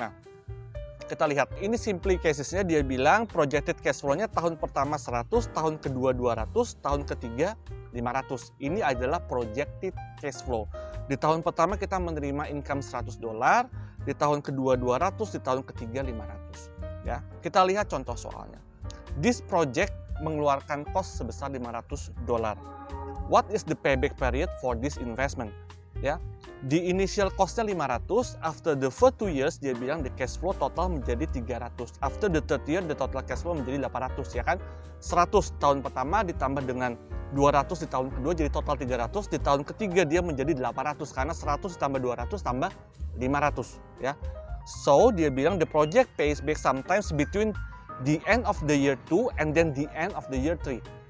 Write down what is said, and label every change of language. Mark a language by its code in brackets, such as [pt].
[id] Nah, kita lihat ini simply casesnya, dia bilang projected cash flow-nya tahun pertama 100, tahun kedua 200, tahun ketiga 500. Ini adalah projected cash flow. Di tahun pertama kita menerima income $100, di tahun kedua 200, di tahun ketiga 500 ya. Kita lihat contoh soalnya. [en] This project [id] mengeluarkan [en] cost [id] sebesar [en] $500. What is the payback period for this investment? [id] Ya, di [en] initial cost-nya 500, after the first 2 years [id] dia bilang [en] the cash flow total [id] menjadi [en] 300. After the third year the total cash flow [id] menjadi [en] 800 [id] ya kan. 100 tahun pertama ditambah dengan 200 di tahun kedua jadi total 300, di tahun ketiga dia menjadi 800 karena 100 tambah 200 tambah 500 ya. [en] So [id] dia bilang [en] the project pays back sometimes between the end of the year 2 and then the end of the year 3.